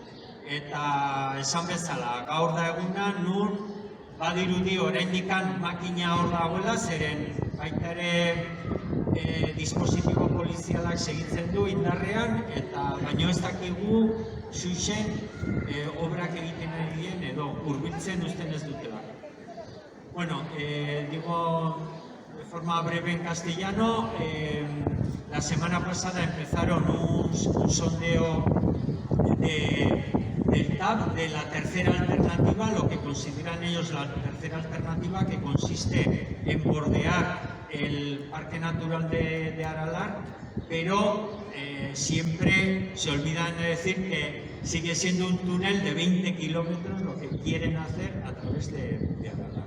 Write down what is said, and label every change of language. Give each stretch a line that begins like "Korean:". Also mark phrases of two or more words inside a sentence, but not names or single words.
Basque: eta esan bezala, gaur da eguna, nun badirudi oraindikan makina hor dagoela, zeren baita ere dispositibo polizialak segitzen du indarrean, eta baino ez dakigu xuxen obrak egiten ari diren edo hurbiltzen uzten ez dutela.
Spanish: Bueno, digo de forma breve en castellano, la semana pasada empezaron un sondeo del TAB de la tercera alternativa, lo que consideran ellos la tercera alternativa, que consiste en bordear el Parque Natural de Aralar, pero siempre se olvidan de decir que sigue siendo un túnel de 20 kilómetros lo que quieren hacer a través de Aralar.